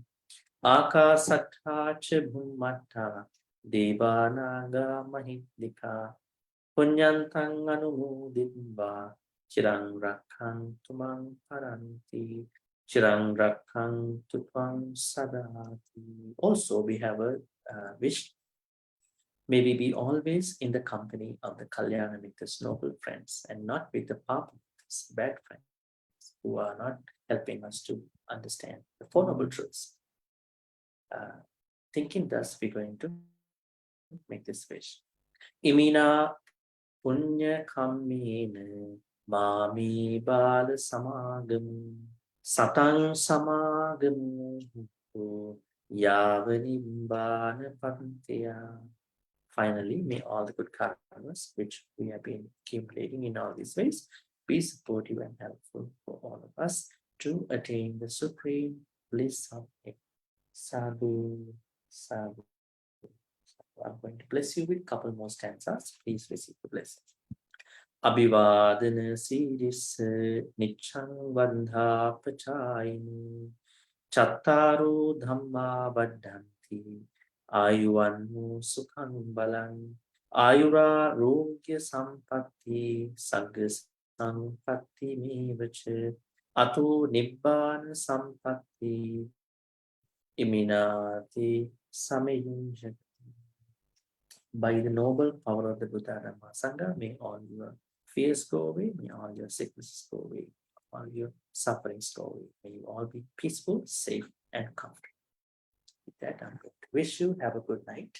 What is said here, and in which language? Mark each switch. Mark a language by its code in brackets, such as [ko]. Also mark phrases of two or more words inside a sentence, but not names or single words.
[pi] Akasattha cha bhummatta devanaga mahindika punyantang anumoditva chirang rakkhantu mang paranti chirang rakkhantu tvang sadati. [en] Also, we have a wish. May we be always in the company of the [pi] Kalyana Mitra's [en] noble friends and not with the Papa bad friends who are not helping us to understand the Four Noble Truths. Thinking thus, we're going to make this wish. [pi] Imina punya kammena mami bala samagam satang samagam yavanimbana panteya. [en] Finally, may all the good karmas which we have been accumulating in all these ways be supportive and helpful for all of us to attain the supreme bliss of it. [pi] Sadhu, sadhu. [en] I'm going to bless you with a couple more stanzas. Please receive the blessing. [pi] Abhivadana siris nichang vandha pachayini chattaru dhamma baddhanti ayuvannu sukhang balang ayura rogya sampatti sagga sampatti mevacha ato nibbana sampatti iminati samayunjati. [en] By the noble power of the Buddha Dhamma Sangha, may all your fears go away, may all your sicknesses go away, all your sufferings go away. May you all be peaceful, safe, and comfortable. With that, I'm going to wish you have a good night.